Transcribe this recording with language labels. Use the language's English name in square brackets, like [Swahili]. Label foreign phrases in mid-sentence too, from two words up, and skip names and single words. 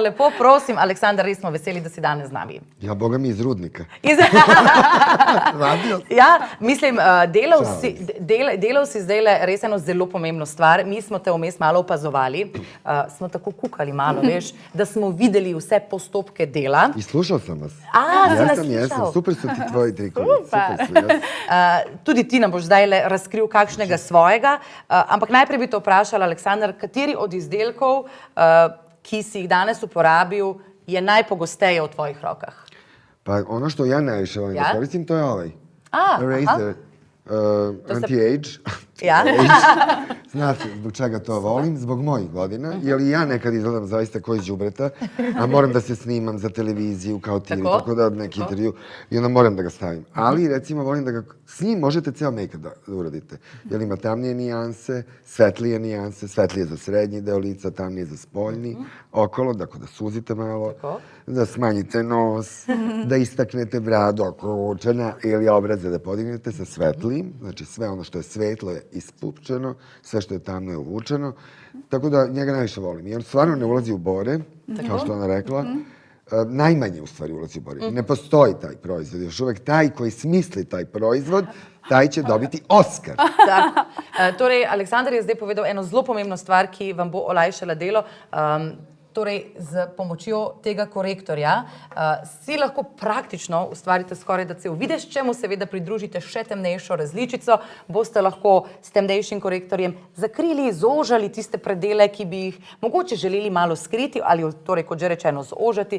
[Slovenian] Lepo prosim, Aleksandar, res smo veseli, da si danes z nami. Ja, boga mi iz Rudnika. Radio. Ja, mislim, delal si zdaj res eno zelo pomembno stvar. Mi smo te vmes malo opazovali, smo tako kukali malo, veš, da smo videli vse postopke dela. [Serbian] I slušao sam vas. [Slovenian] Si nas slušal. [Serbian] Jesam. Super su ti tvoji trikovi. Super. Super su, jes. [Slovenian] Tudi ti nam boš zdaj razkril kakšnega svojega, ampak najprej bi te vprašala, Aleksandar, kateri od izdelkov, ki si jih danes uporabil, je najpogosteje v tvojih rokah? [Serbian] Pa ono što ja najviše volim [Slovenian] Ja? [Serbian] da koristim, to je ovaj. Aha. Razer Anti-Age. [Slovenian] Ja? [Serbian] Znate zbog čega to volim? Zbog mojih godina. Jer i ja nekad izgledam zaista ko iz đubreta, a moram da se snimam za televiziju kao ti, tako da neki intervju i onda moram da ga stavim. Ali recimo volim da ga s njim možete ceo make-up da uradite. Jer ima tamnije nijanse, svetlije za srednji deo lica, tamnije za spoljni, okolo, dakle da suzite malo, da smanjite nos, da istaknete bradu ako je uvučena ili obraze da podignete sa svetlijim, znači sve ono što je svetlo je ispupčeno, sve što je tamno je uvučeno, tako da njega najviše volim. Jer stvarno ne ulazi u bore, kao što ona rekla, najmanje u stvari ulazi u bore. Ne postoji taj proizvod, još uvek taj koji smisli taj proizvod, taj će dobiti Oskar. [Slovenian] Torej, Aleksandar je zdaj povedal eno zelo pomembno stvar, ki vam bo olajšala delo. Torej, z pomočjo tega korektorja si lahko praktično ustvarite skoraj da cel videz, čemu seveda pridružite še temnejšo različico, boste lahko s temnejšim korektorjem zakrili, zožali tiste predele, ki bi jih mogoče želeli malo skriti ali torej, kot že rečeno, zožati.